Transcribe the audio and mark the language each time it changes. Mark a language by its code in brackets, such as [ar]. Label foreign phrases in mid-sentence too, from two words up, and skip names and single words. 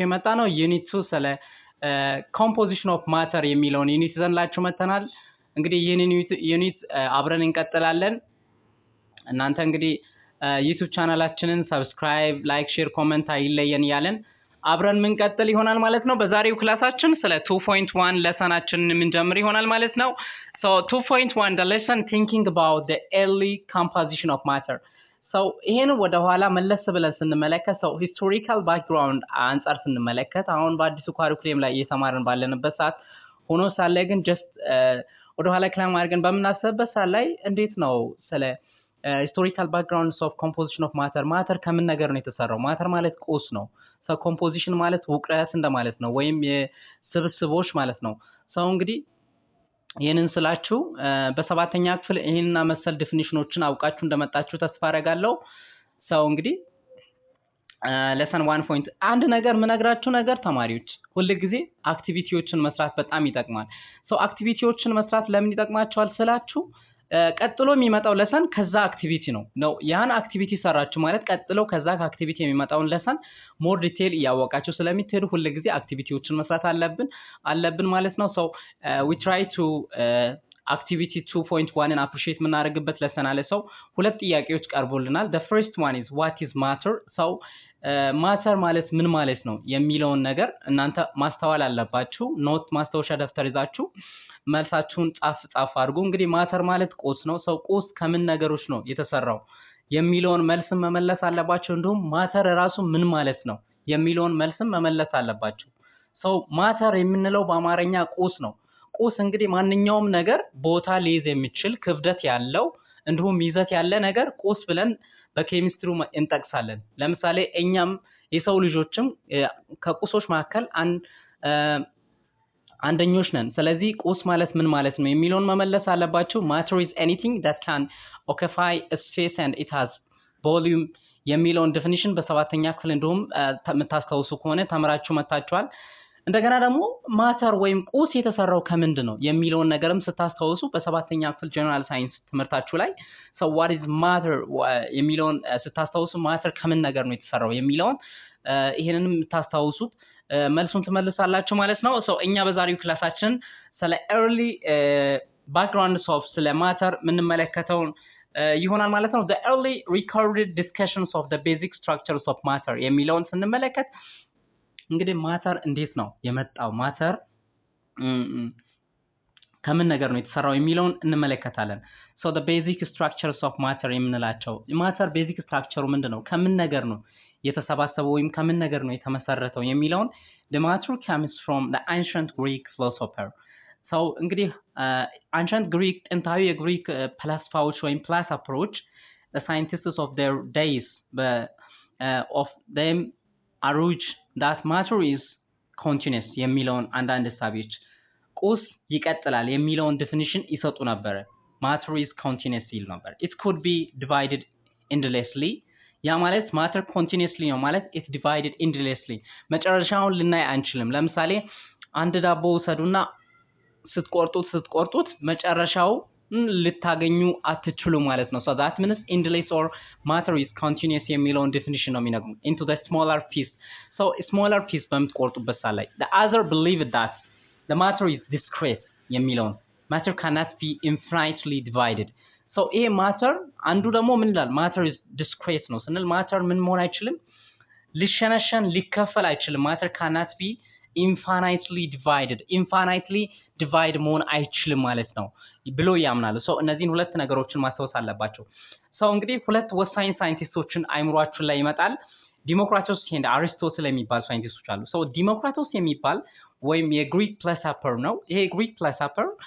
[am] የመጣ ነው ዩኒት 2 ስለ [en] composition of matter [am] የሚለውን ዩኒት ይዘንላችሁ መተናል። እንግዲህ ይህንን ዩኒት አብረን እንቀጥላለን። እናንተ እንግዲህ ዩቲዩብ ቻናላችንን [en] subscribe, like, share, comment [am] አይለየን ያለን አብረን ምንቀጥል ይሆናል ማለት ነው። በዛሬው ክላሳችን ስለ 2.1 ለሰናችንን የምንጀምር ይሆናል ማለት ነው። [en] So 2.1 the lesson thinking about the early composition of matter. [am] ይሄን ወደ ኋላ መለስ ብለን ስንመለከት [en] historical background [am] አንፃር ስንመለከት አሁን በአዲሱ ካሪኩለም ላይ እየተማርን ባለንበት ሰዓት ሆኖ ሳለ ግን just ወደ ኋላ ክላም አድርገን በመናሰብበት ሰዓት ላይ እንዴት ነው ስለ [en] historical backgrounds of composition of matter [am] ከምን ነገር ነው የተሰራው? ማተር ማለት ቁስ ነው። ኮምፖዚሽን ማለት ውቅረት እንደማለት ነው ወይም የስብስቦች ማለት ነው። እንግዲህ ይሄንን ስላችሁ በሰባተኛ ክፍል ይሄንና መሰል ዲፊኒሽኖችን አውቃችሁ እንደመጣችሁ ተስፋ አደርጋለሁ። እንግዲህ lesson 1 አንድ ነገር ምነግራችሁ ነገር ተማሪዎች ሁሉ ጊዜ አክቲቪቲዎችን መስራት በጣም ይጠቅማል። አክቲቪቲዎችን መስራት ለምን ይጠቅማችኋል ስላችሁ ቀጥሎ የሚመጣው ለሰን ከዛ አክቲቪቲ ነው ያን አክቲቪቲ ሰራችሁ ማለት ቀጥሎ ከዛ አክቲቪቲ የሚመጣውን ለሰን [en] more detail [am] ያወቃችሁ ስለሚትሄዱ ሁሉ ጊዜ አክቲቪቲዎችን መስራት አለብን ማለት ነው። [en] we try to activity 2.1 and appreciate [am] ምናደርግበት ለሰን አለ። ሁለት ጥያቄዎች ቀርቦልናል። [en] the first one is what is matter? [am] ማተር ማለት ምን ማለት ነው የሚለውን ነገር እናንተ ማስተዋል አለባችሁ። ኖት ማስታወሻ ደፍተር ይዛችሁ መልሳችሁን ጻፍ አድርጉ። እንግዲህ ማተር ማለት ቁስ ነው። ቁስ ከምን ነገሮች ነው የተሰራው የሚለውን መልስ መመለስ አለባችሁ። እንዲሁም ማተር ራሱ ምን ማለት ነው የሚለውን መልስ መመለስ አለባችሁ። ማተር የምንለው በአማርኛ ቁስ ነው። ቁስ እንግዲህ ማንኛውም ነገር ቦታ ሊይዝ የሚችል ክብደት ያለው እንዲሁም ይዘት ያለ ነገር ቁስ ብለን በኬሚስትሪ እንጠቅሳለን። ለምሳሌ እኛም የሰው ልጆችም ከቁሶች መካከል አንደኞች ነን። ስለዚህ ቁስ ማለት ምን ማለት ነው የሚለውን መመለስ አለባችሁ። [en] matter is anything that can occupy a space and it has volume [am] የሚለውን ዴፊኒሽን በሰባተኛ ክፍል እንደውም ተምታስተውሱ ከሆነ ተምራችሁ መታችኋል። እንደገና ደግሞ ማተር ወይም ቁስ የተሰራው ከምንድን ነው የሚለውን ነገርም ስታስተውሱ በሰባተኛ ክፍል [en] general science [am] ትምህርታችሁ ላይ [en] what is matter [am] የሚለውን ስታስተውሱ ማተር ከምን ነገር ነው የተሰራው የሚለውን ይሄንንም ታስተውሱት መልሱን ትመልሳላችሁ ማለት ነው። እኛ በዛሬው ክላሳችን ስለ [en] early backgrounds of [am] ስለ ማተር ምንመለከተው ይሆናል ማለት ነው። [en] the early recorded discussions of the basic structures of matter [am] የሚለውን ስንመለከት እንግዲህ ማተር እንዴት ነው የመጣው ማተር ከምን ነገር ነው የተሰራው የሚለውን እንመለከታለን። [en] the basic structures of matter [am] የምንላቸው ማተር ቤዚክ ስትራክቸሩ ምንድነው ከምን ነገር ነው የተሰባሰበው ወይም ከምን ነገር ነው የተመሰረተው የሚለውን [en] the matter comes from the ancient Greek philosopher. እንግዲህ ancient Greek [am] ጥንታዊ የግሪክ ፈላስፋዎች ወይም [en] philosophers the scientists of their days of them urged that matter is [am] continuous የሚለውን አንዳንድ ሳቢዎች ቁስ ይቀጥላል የሚለውን ዴፊኒሽን ይሰጡ ነበር። [en] matter is continuous [am] ይል ነበር። [en] it could be divided endlessly [am] ያ ማለት ማተር ኮንቲኒየስሊ ነው ማለት [en] it divided endlessly [am] መጨረሻውን ልናይ አንችልም። ለምሳሌ አንድ ዳቦ ወሰዱና ስትቆርጡት መጨረሻው ልታገኙ አትችሉ ማለት ነው። [en] that means endless or matter is continuous [am] የሚለውን ዴፊኒሽን ነው የሚነግሩ [en] into the smaller piece. smaller piece [am] በምትቆርጡበት ሰዓት ላይ [en] the other believe that the matter is discrete የሚለውን matter cannot be infinitely divided. [am] ይሄ ማተር አንዱ ደግሞ ምን ይላል ማተር [en] is discrete [am] ነው ስንል ማተር ምን መሆን አይችልም ሊሸነሸን ሊከፈል አይችልም። ማተር [en] cannot be infinitely divide [am] መሆን አይችልም ማለት ነው ብሎ ያምናሉ። እነዚህን ሁለት ነገሮችን ማስተዋወስ አለባቸው። እንግዲህ ሁለት ወሳኝ ሳይንቲስቶችን አይምሯችሁ ላይ ይመጣል። ዲሞክራቶስ እና አሪስቶትል የሚባሉ ሳይንቲስቶች አሉ። ዲሞክራቶስ የሚባል ወይም የግሪክ ፊሎሶፈር ነው። ይሄ [en] Greek philosopher